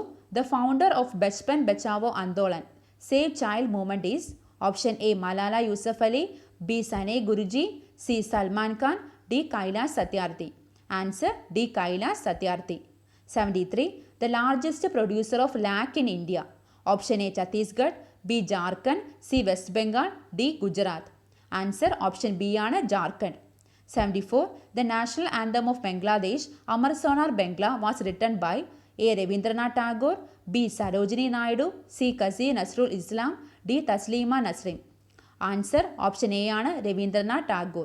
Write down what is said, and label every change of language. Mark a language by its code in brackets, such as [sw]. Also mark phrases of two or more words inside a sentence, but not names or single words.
[en] The founder of Bachpan Bachao Andolan Save Child Movement is option A. Malala Yousafzai, B. Sane Guruji, C. Salman Khan, D. Kailash Satyarthi. Answer D. Kailash Satyarthi. 73. The largest producer of lac in India. Option A. Chhattisgarh, B. Jharkhand, C. West Bengal, D. Gujarat. Answer option B ആണ് Jharkhand. 74. The national anthem of Bangladesh, Amar Sonar Bangla, was written by A. Rabindranath Tagore, B. Sarojini Naidu, C. Kazi Nazrul Islam, D. Taslima Nasrin. Answer option A ആണ് Rabindranath Tagore.